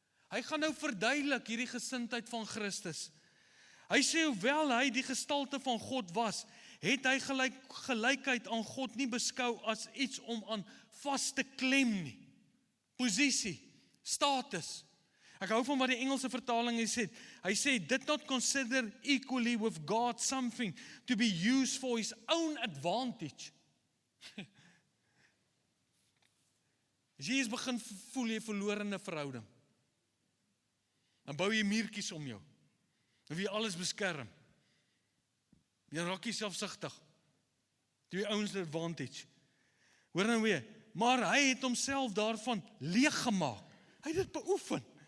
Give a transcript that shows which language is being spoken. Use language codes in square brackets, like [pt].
[af] Hy gaan nou verduidelik hierdie gesindheid van Christus. Hy sê hoewel hy die gestalte van God was, het hy gelykheid aan God nie beskou as iets om aan vas te klem nie. Posisie, status. Ek hou van wat die Engelse vertaling sê. Hy sê, [en] did not consider equally with God something to be used for his own advantage. [af] As jy eens begin voel jy verloor in 'n verhouding, dan bou jy muurtjies om jou. Dan wil jy alles beskerm. Jy raak jy selfsugtig. Die ouens advantage. Hoor nou weer, maar hy het homself daarvan leeg gemaak. Hy het dit beoefen.